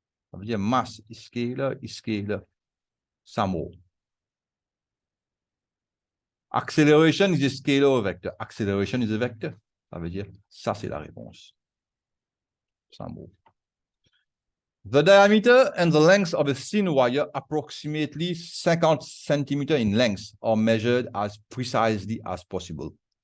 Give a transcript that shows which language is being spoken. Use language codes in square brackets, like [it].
[fr] Ça veut dire [en] mass is scalar. Some more. Acceleration is a scalar or a vector. Acceleration is a vector. [fr] Ça veut dire, ça c'est la réponse. [en] Some more. The diameter and the length of a thin wire, approximately 50 centimeters in length, are measured as precisely as possible.